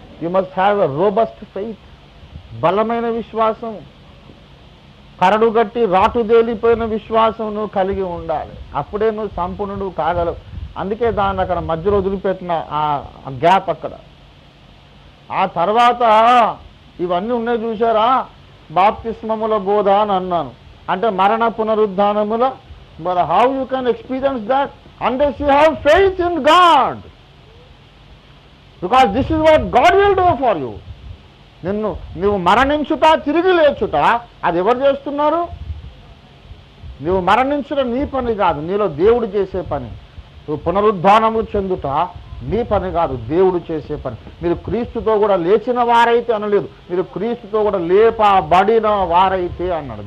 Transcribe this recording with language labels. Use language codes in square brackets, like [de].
[en] You must have a robust faith. [te] బలమైన విశ్వాసం, కరడుగట్టి రాటుదేలిపోయిన విశ్వాసం నువ్వు కలిగి ఉండాలి. అప్పుడే నువ్వు సంపూర్ణుడు కాగలవు. అందుకే దాన్ని అక్కడ మధ్యలో వదిలిపెట్టిన ఆ గ్యాప్ అక్కడ. ఆ తర్వాత ఇవన్నీ ఉన్నాయి చూసారా, బాప్తిస్మముల బోధ అని అన్నాను. అంటే మరణ పునరుద్ధానముల. [en] But how you can experience that unless you have faith in God? Because this is what God will do for you. [te] నువ్వు మరణించుట, తిరిగి లేచుట అది ఎవరు చేస్తున్నారు? నువ్వు మరణించడం నీ పని కాదు, నీలో దేవుడు చేసే పని. నువ్వు పునరుద్ధానము చెందుట నీ పని కాదు, దేవుడు చేసే పని. మీరు క్రీస్తుతో కూడా లేచిన వారైతే అనలేదు, మీరు క్రీస్తుతో కూడా లేపబడిన వారైతే అన్నాడు.